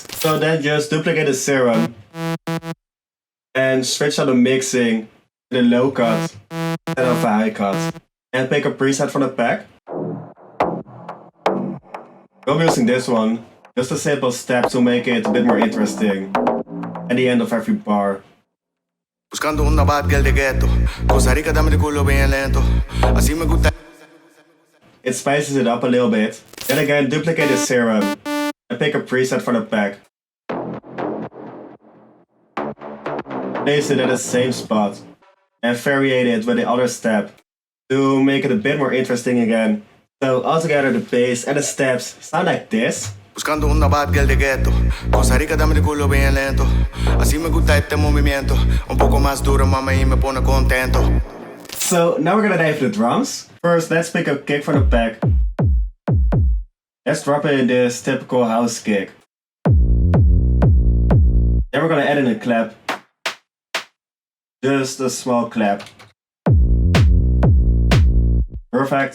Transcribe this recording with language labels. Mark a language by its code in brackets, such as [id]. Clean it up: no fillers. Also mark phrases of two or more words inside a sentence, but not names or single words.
[en] So then just duplicate the Serum and switch on the mixing to the low cut instead of a high cut. And pick a preset from the pack. We'll be using this one. Just a simple step to make it a bit more interesting at the end of every bar. [es] Buscando una [en] bad girl [es] de ghetto. Costa Rica, dame el culo bien lento. Así me gusta. [en] It spices it up a little bit. Then again, duplicate the Serum and pick a preset for the pack. Place it at the same spot and variate it with the other step to make it a bit more interesting again. So altogether the bass and the steps sound like this. [es] Buscando una [en] bad girl [es] de ghetto. Costa Rica, dame el culo bien lento. Así me gusta este movimiento. Un poco más duro, mami, y me pone contento. [en] So now we're gonna dive into the drums. First, let's pick a kick from the pack. Let's drop it in this typical house kick. Then we're gonna add in a clap. Just a small clap. Perfect.